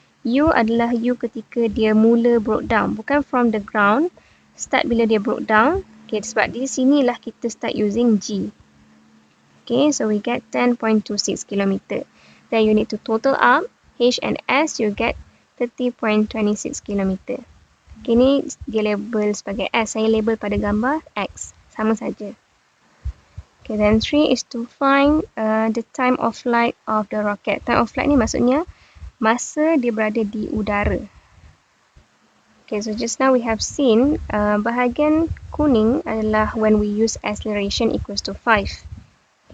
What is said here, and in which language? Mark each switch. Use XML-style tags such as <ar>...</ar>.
<ms>U adalah U ketika dia mula broke down, bukan</ms> <en>from the ground.</en> <ms>Start bila dia broke down. Okay, sebab di sinilah kita</ms> <en>start using G. Okay, so we get 10.26 km. Then you need to total up H and S, you get 30.26 km.</en> <ms>Okay, ni dia label sebagai S. Saya label pada gambar X. Sama saja.</ms> <en>Okay, then 3 is to find the time of flight of the rocket. Time of flight</en> <ms>ni maksudnya masa dia berada di udara.</ms> <en>Okay, so just now we have seen</en> <ms>bahagian kuning adalah</ms> <en>when we use acceleration equals to 5.</en>